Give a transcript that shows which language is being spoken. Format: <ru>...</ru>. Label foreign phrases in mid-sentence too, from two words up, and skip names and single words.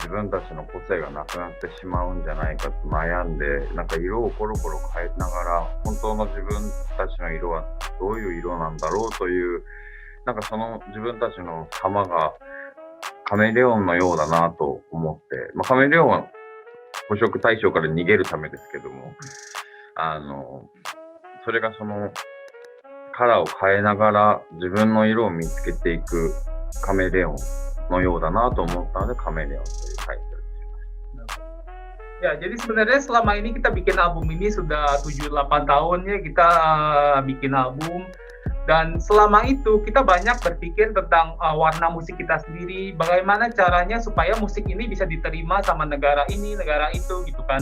<ja>自分たちの個性がなくなってしまうんじゃないかと悩んで、なんか色をコロコロ変えながら、本当の自分たちの色はどういう色なんだろうという、なんか自分たちの様がカメレオンのようだなと思って、カメレオンは捕食対象から逃げるためですけども、それがカラーを変えながら自分の色を見つけていくカメレオンのようだなと思ったので、カメレオンというタイトルにしました。</ja> <id>Ya, jadi sebenarnya selama ini kita bikin album ini sudah 7-8 tahun ya kita bikin album. Dan selama itu kita banyak berpikir tentang warna musik kita sendiri, bagaimana caranya supaya musik ini bisa diterima sama negara ini, negara itu gitu kan.</id>